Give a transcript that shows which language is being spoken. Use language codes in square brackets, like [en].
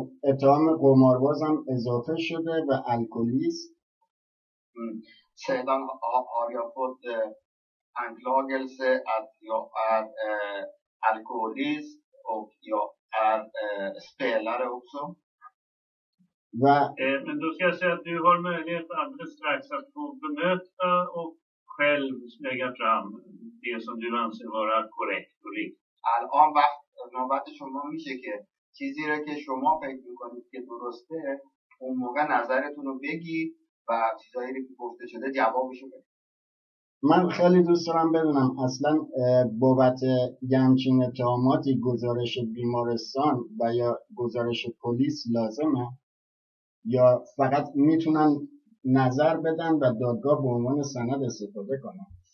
[fa] اتهام قماربازم اضافه شده و الکلیست. [sv] Sedan har jag fått anklagelse att jag är alkoholist och jag är spelare också. Men då ska jag säga att du har möjlighet alldeles strax att få bemöta och själv lägga fram det som du anser vara korrekt och riktigt. [fa] الان وقت نوبت شما میشه که چیزی رو که شما فکر میکنید که درسته اون موقع نظرتون رو بگید و چیزایی که گفته شده جوابشو بدید. من خیلی دوست دارم بدونم اصلا بابت همچین اتهاماتی گزارش بیمارستان و یا گزارش پلیس لازمه یا فقط میتونن نظر بدن و دادگاه به عنوان سند استفاده کنن؟